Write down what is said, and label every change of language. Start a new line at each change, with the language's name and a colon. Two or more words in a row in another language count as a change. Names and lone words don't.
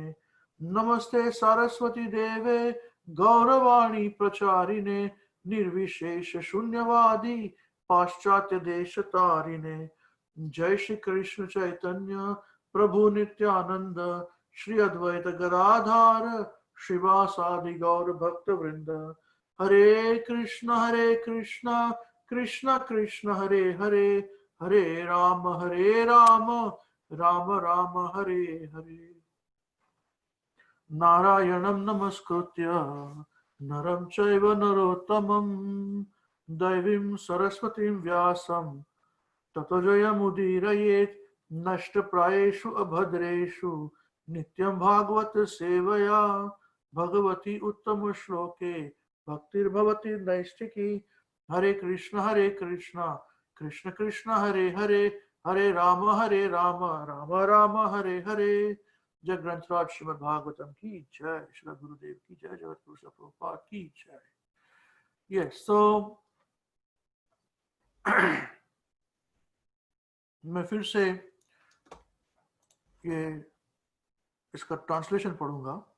Sanskrit: नमस्ते सारस्वती देवे गौरवाणी प्रचारिणे निर्विशेष शून्यवादी पाश्चात्य देश तारिणे। जय श्री कृष्ण चैतन्य प्रभु नित्यानंद श्री अद्वैत गदाधार श्रीवासादि गौर भक्त वृंद। हरे कृष्ण कृष्ण कृष्ण हरे हरे हरे राम राम राम हरे हरे। नारायणं नमस्कृत्य नरं चैव नरोत्तमं दैवीं सरस्वतीं व्यासं ततो जयमुदीरयेत् नष्टप्रायेषु अभद्रेषु नित्यं भागवत सेवया भगवती उत्तम श्लोके भक्तिर्भवति नैष्ठिकी। हरे कृष्ण कृष्ण कृष्ण हरे हरे हरे राम राम राम हरे हरे।
Hindi: जय ग्रंथराज श्रीमद् भागवतम की जय। श्री गुरुदेव की जय। जगत गुरु प्रभुपाद की जय।
English: yes so
Hindi: मैं फिर से ये इसका ट्रांसलेशन पढ़ूंगा।